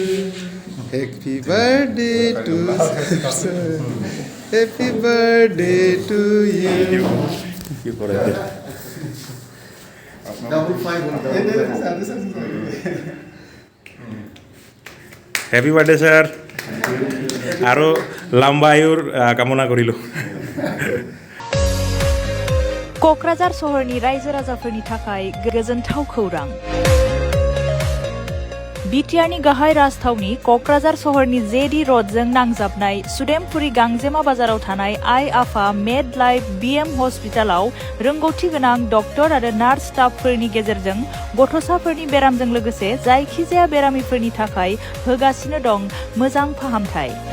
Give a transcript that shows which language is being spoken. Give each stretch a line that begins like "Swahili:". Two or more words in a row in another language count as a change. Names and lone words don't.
English: Happy birthday to Happy birthday to you. happy birthday sir
Bangla: আরো লম্বা আয়ুর কামনা করিল
Bodo: क'क्राझार सहरनि रायजो राजाफोरनि थाखाय गोजोनथाव खौरां बिटिआरनि गाहाय राजथावनि क'क्राझार सहरनि जेडि रडजों नांजाबनाय सुदेमपुरी गांजेमा बाजाराव थानाय आइ आफा मेड लाइफ बिएम हस्पिटालाव रोंगौथि गोनां डक्टर आरो नार्स स्टाफफोरनि गेजेरजों गथ'साफोरनि बेरामजों लोगोसे जायखिजाया बेरामिफोरनि थाखाय होगासिनो दं मोजां फाहामथाय